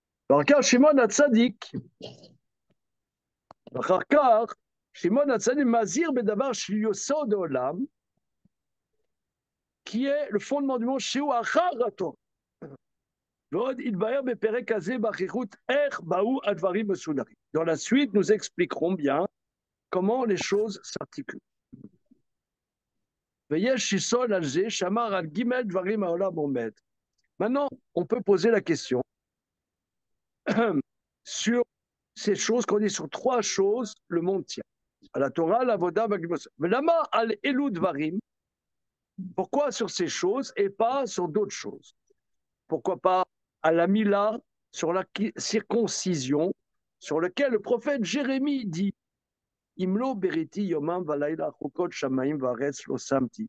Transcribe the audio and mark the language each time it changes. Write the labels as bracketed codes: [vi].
[he] ואחר כך שמעון הצדיק, שמעון הצדיק מזהיר בדבר של יסוד העולם, [fr] qui est le fondement du monde, [he] שהוא אחר התורה. ועוד יתבהר בפרק הזה באריכות איך באו הדברים מסודרים. [fr] Dans la suite, nous expliquerons bien comment les choses s'articulent. [he] ויש שיסוד על זה שאמר על ג' דברים העולם עומד. [fr] Maintenant, on peut poser la question sur ces choses qu'on dit sur trois choses, le monde tient. À la Torah, la Voda, mais [he] lama al elud varim. [fr] Pourquoi sur ces choses et pas sur d'autres choses? Pourquoi pas à la Mila, sur la circoncision, sur lequel le prophète Jérémie dit [he] Imlo beriti yomam valayla chokot shamaim varetz lo samti.